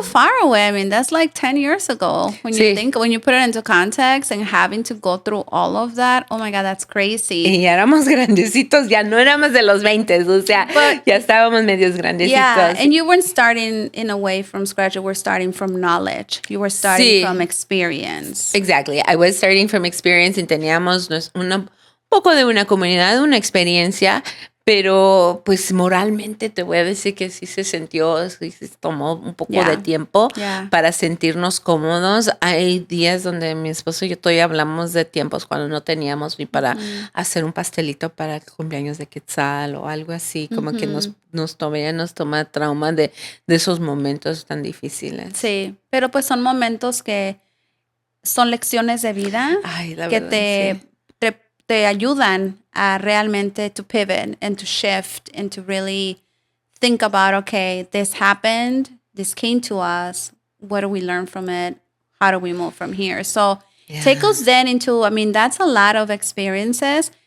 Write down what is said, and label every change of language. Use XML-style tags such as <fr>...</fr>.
<en>too far away. I mean, that's like 10 years ago. When you</en> <es>Sí.</es> <en>when you put it into context and having to go through all of that, oh my God, that's crazy.</en> <es>Y ya éramos grandecitos, ya no éramos de los 20, o sea, ya estábamos medios grandecitos.</es> <en>Yeah, and you weren't starting in a way from scratch. You were starting from knowledge. You were starting</en> <es>Sí.</es> <en>from experience. Exactly. I was starting from experience</en> <es>y teníamos un poco de una comunidad, una experiencia, pero pues moralmente te voy a decir que sí se sintió, sí se tomó un poco de tiempo para sentirnos cómodos. Hay días donde mi esposo y yo todavía hablamos de tiempos cuando no teníamos ni para hacer un pastelito para el cumpleaños de Quetzal o algo así, como que nos toma trauma de esos momentos tan difíciles. Sí, pero pues son momentos que son lecciones de vida. Ay, la que verdad, te ayudan a realmente</es> <en>to pivot and to shift and to really think about, okay, this happened, this came to us, what do we learn from it? How do we move from here? So take us then into, I mean, that's a lot of experiences.</en>